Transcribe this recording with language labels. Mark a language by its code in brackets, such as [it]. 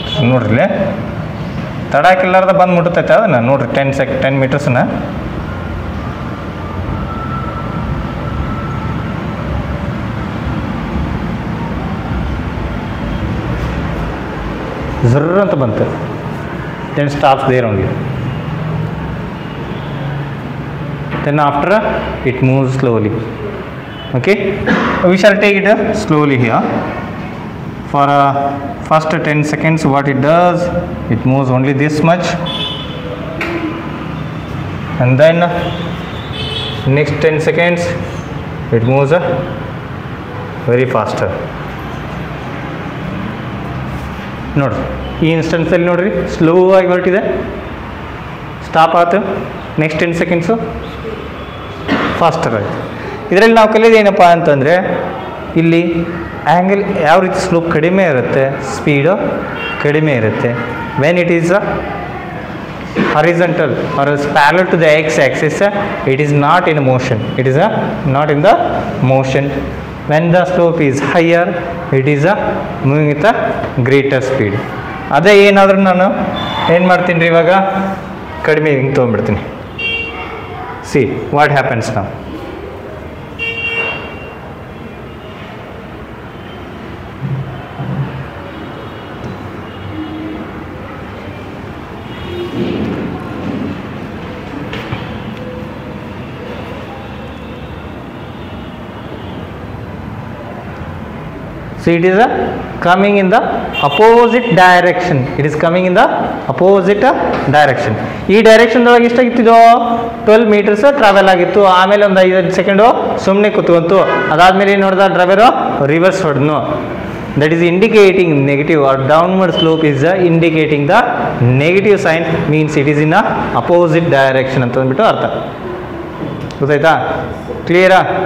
[kn] ನೋಡ್ರಿ ತಡಾಕಿಲ್ಲಾರ್ದ ಬಂದು ಮುಟ್ಟತೈತೆ ಅದನ್ನು ನೋಡ್ರಿ. 10 ಮೀಟರ್ಸ್ನ zrrr ಅಂತ ಬಂತು. [en] Then stops there only. Then after it moves slowly. Okay, we shall take it slowly here. For first 10 seconds what it does, it moves only this much, and then next 10 seconds it moves very faster. [kn] ನೋಡ್ರಿ ಈ ಇನ್ಸ್ಟೆನ್ಸಲ್ಲಿ ನೋಡ್ರಿ slow ಆಗಿ ಹೊರಟಿದೆ, stop ಆಯ್ತು. Next 10 seconds faster ಆಯಿತು. ಇದರಲ್ಲಿ ನಾವು ಕಲಿಯೋದು ಏನಪ್ಪ ಅಂತಂದರೆ, ಇಲ್ಲಿ ಆ್ಯಂಗಲ್ ಯಾವ ರೀತಿ ಸ್ಲೋಪ್ ಕಡಿಮೆ ಇರುತ್ತೆ, ಸ್ಪೀಡು ಕಡಿಮೆ ಇರುತ್ತೆ. [en] When it is horizontal or is parallel to the x axis, it is not in motion, it is not in the motion. When the slope is higher, it is moving with a greater speed. [kn] ಅದೇ ಏನಾದರೂ ನಾನು ಏನು ಮಾಡ್ತೀನಿ ರೀ, ಇವಾಗ ಕಡಿಮೆ ಹಿಂಗೆ ತೊಗೊಂಡ್ಬಿಡ್ತೀನಿ. [en] see what happens [kn] ನಾವು. [en] So it is a coming in the opposite direction. It is coming in the opposite direction. [kn] ಈ ಡೈರೆಕ್ಷನ್ ಒಳಗೆ ಎಷ್ಟಾಗಿತ್ತು 12 meters ಟ್ರಾವೆಲ್ ಆಗಿತ್ತು. ಆಮೇಲೆ ಒಂದು 5 ಸೆಕೆಂಡು ಸುಮ್ಮನೆ ಕೂತ್ಕೊಂತು. ಅದಾದ್ಮೇಲೆ ಏನು ನೋಡಿದ driver reverse ಹೊಡೆದ್ನು. [en] that is indicating negative or downward slope is indicating the negative sign, means it is in a opposite direction [kn] ಅಂತ ಅಂದ್ಬಿಟ್ಟು ಅರ್ಥ. ಗೊತ್ತಾಯ್ತಾ? ಕ್ಲಿಯರಾ?